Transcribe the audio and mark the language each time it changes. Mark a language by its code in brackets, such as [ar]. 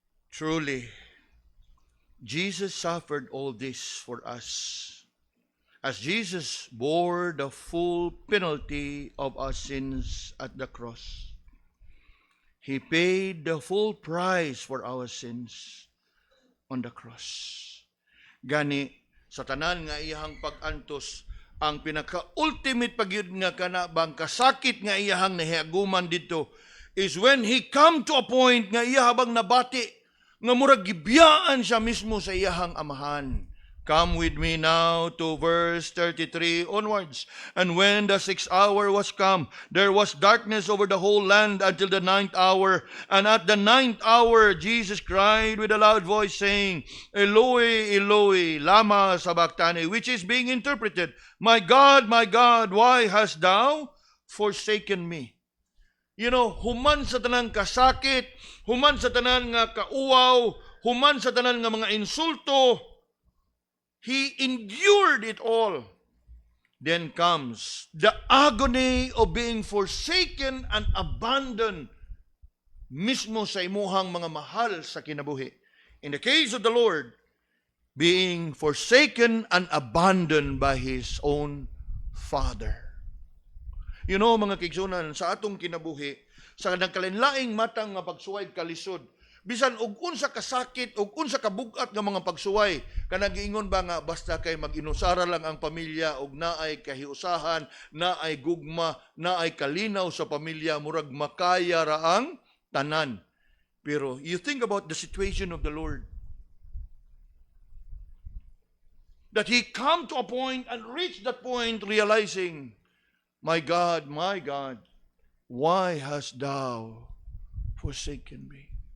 [en] Truly, Jesus suffered all this for us. As Jesus bore the full penalty of our sins at the cross, He paid the full price for our sins on the cross. [ceb] Gani, sa tanan nga iyahang pag-antos, ang pinaka-ultimate pagyud nga kanabang kasakit nga iyahang nahiaguman dito [en] is when He come to a point [ceb] nga iya habang nabati, nga murag gibiyaan siya mismo sa iyahang amahan. [en] Come with me now to verse 33 onwards. And when the 6th hour was come, there was darkness over the whole land until the 9th hour. And at the 9th hour, Jesus cried with a loud voice, saying, Eloi, Eloi, lama sabachthani, which is being interpreted, my God, why hast thou forsaken me? [ceb] You know, human sa tanan kasakit, human sa tanan nga kauaw, human sa tanan nga mga insulto, [en] He endured it all. Then comes the agony of being forsaken and abandoned [ceb] mismo sa imuhang mga mahal sa kinabuhi. [en] In the case of the Lord, being forsaken and abandoned by His own Father. [ceb] You know, mga kigsunan, sa atong kinabuhi, sa nagkalinlaing matang nga pagsuway kalisod, bisan og unsa kasakit og unsa kabugat nga mga pagsuway kanang giingon ba nga basta kay mag-inusara lang ang pamilya og naay kahiusahan, naay gugma, naay kalinaw sa pamilya, murag makaya ra ang tanan. [en] Pero you think about the situation of the Lord, that He come to a point and reach that point realizing, my God, why hast thou forsaken me?